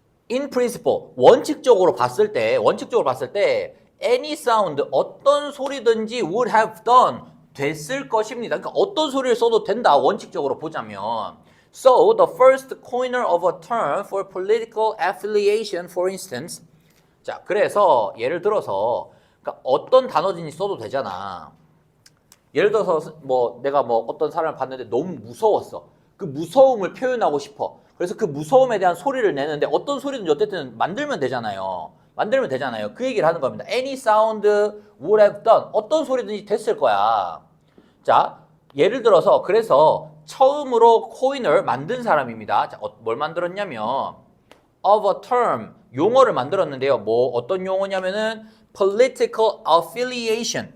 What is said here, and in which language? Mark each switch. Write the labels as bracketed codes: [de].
[en] In principle, [ko] 원칙적으로 봤을 때 [en] any sound, [ko] 어떤 소리든지 [en] would have done, [ko] 됐을 것입니다. 그러니까 어떤 소리를 써도 된다, 원칙적으로 보자면. [en] So, the first coiner of a term for political affiliation, for instance. [ko] 자, 그래서 예를 들어서 그러니까 어떤 단어든지 써도 되잖아. 예를 들어서 뭐 내가 뭐 어떤 사람을 봤는데 너무 무서웠어. 그 무서움을 표현하고 싶어. 그래서 그 무서움에 대한 소리를 내는데 어떤 소리든지 어쨌든 만들면 되잖아요. 만들면 되잖아요. 그 얘기를 하는 겁니다. [en] Any sound would have done. [ko] 어떤 소리든지 됐을 거야. 자, 예를 들어서 그래서 처음으로 코인을 만든 사람입니다. 자, 뭘 만들었냐면 [en] of a term [ko] 용어를 만들었는데요. 뭐 어떤 용어냐면은 [en] political affiliation.